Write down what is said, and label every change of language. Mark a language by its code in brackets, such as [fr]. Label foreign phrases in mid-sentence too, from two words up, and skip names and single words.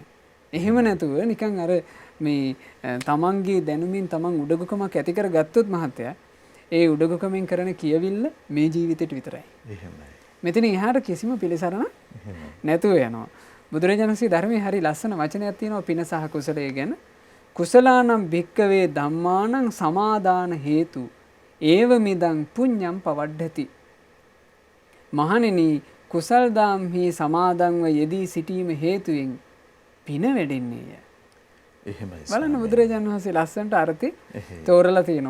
[si] එහෙම නැතුව නිකන් අර මේ තමන්ගේ දැනුමින් තමන් උඩගුකමක් ඇති කරගත්තොත් මහත්තයා ඒ උඩගුකමෙන් කරන කියවිල්ල මේ ජීවිතේට විතරයි. එහෙමයි. මෙතන එහාට කිසිම පිළිසරණක් නැතුව යනවා. බුදුරජාණන් වහන්සේ ධර්මයේ හරි ලස්සන වචනයක් තියෙනවා පින සහ කුසලයේ ගැන. [pi] කුසලානම් භික්කවේ ධම්මානං සමාදාන හේතු ඒව මිදං පුඤ්ඤම් පවඩ්ඩති. [si] මහණෙනි කුසල් දාම්හි සමාදන්ව යෙදී සිටීම හේතුවෙන් පින වැඩෙන්නේය. එහෙමයි. බලන්න බුදුරජාණන් වහන්සේ ලස්සනට අර්ථي තෝරලා තියෙනවා.